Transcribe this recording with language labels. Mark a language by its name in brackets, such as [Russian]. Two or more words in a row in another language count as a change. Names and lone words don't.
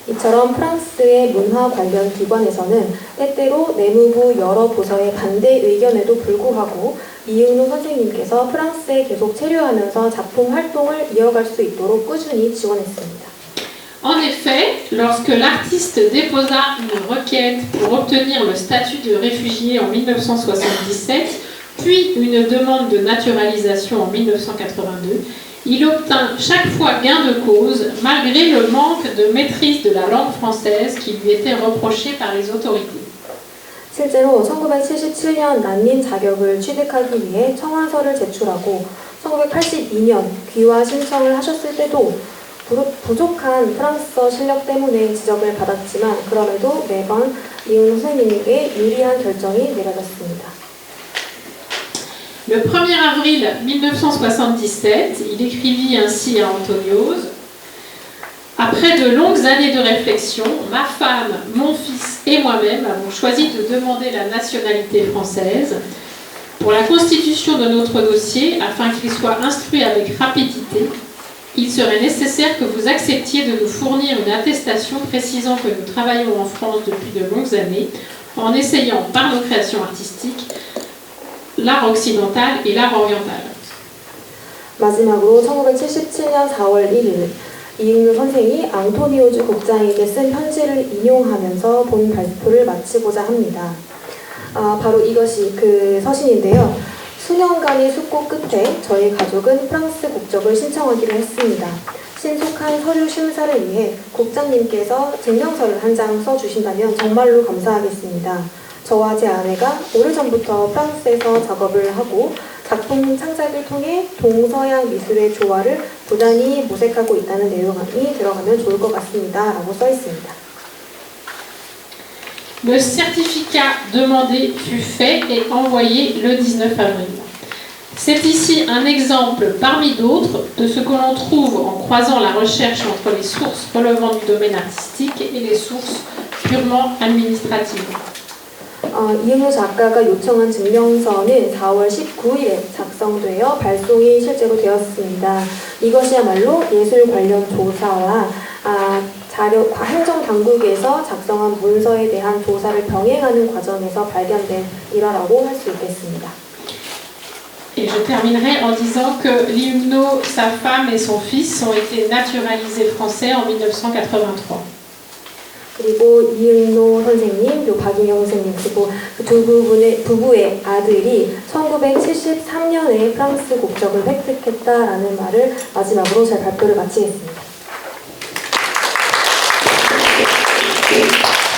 [Korean] 이처럼 프랑스의 문화 관련 기관에서는 때때로 내무부 여러 부서의 반대 의견에도 불구하고 이응노 선생님께서 프랑스에 계속 체류하면서 작품 활동을 이어갈 수 있도록 꾸준히 지원했습니다. [French] En effet, lorsque l'artiste déposa une requête pour obtenir le statut de réfugié en 1977, puis une demande de naturalisation en 1982, il obtint chaque fois gain de cause, malgré le manque de maîtrise de la langue française qui lui était reproché par les autorités. [Korean] 실제로 1977년 난민 자격을 취득하기 위해 청원서를 제출하고 1982년 귀화 신청을 하셨을 때도 부족한 프랑스어 실력 때문에 지적을 받았지만 그럼에도 매번 이응노 선생님에게 유리한 결정이 내려졌습니다. [French] Le 1er avril 1977, il écrivit ainsi à Antoniose: Après de longues années de réflexion, ma femme, mon fils et moi-même avons choisi de demander la nationalité française. Pour la constitution de notre dossier, afin qu'il soit instruit avec rapidité, il serait nécessaire que vous acceptiez de nous fournir une attestation précisant que nous travaillons en France depuis de longues années, en essayant par nos créations artistiques l'art occidental et l'art oriental. [Korean] 마지막으로 1977년 4월 1일 이응노 선생이 앙토니오즈 국장에게 쓴 편지를 인용하면서 본 발표를 마치고자 합니다. 바로 이것이 그 서신인데요. 수년간의 숙고 끝에 저희 가족은 프랑스 국적을 신청하기로 했습니다. 신속한 서류 심사를 위해 국장님께서 증명서를 한 장 써주신다면 정말로 감사하겠습니다. 저와 제 아내가 오래전부터 프랑스에서 작업을 하고 작품 창작을 통해 동서양 미술의 조화를 부단히 모색하고 있다는 내용이 들어가면 좋을 것 같습니다. 라고 써 있습니다. [French] Le certificat demandé fut fait et envoyé le 19 avril. C'est ici un exemple parmi d'autres de ce que l'on trouve en croisant la recherche entre les sources relevant du domaine artistique et les sources purement administratives. [Korean] 이응노 작가가 요청한 증명서는 4월 19일에 작성되어 발송이 실제로 되었습니다. 이것이야말로 예술 관련 조사와 행정당국에서 작성한 문서에 대한 조사를 병행하는 과정에서 발견된 일화라고 할 수 있겠습니다. [French] Et je terminerai en disant que Liumno, sa femme et son fils ont été naturalisés français en 1983. [Korean] 그리고 이응노 선생님, 그리고 박인영 선생님, 그리고 그 두 부부의 아들이 1973년에 프랑스 국적을 획득했다라는 말을 마지막으로 제 발표를 마치겠습니다.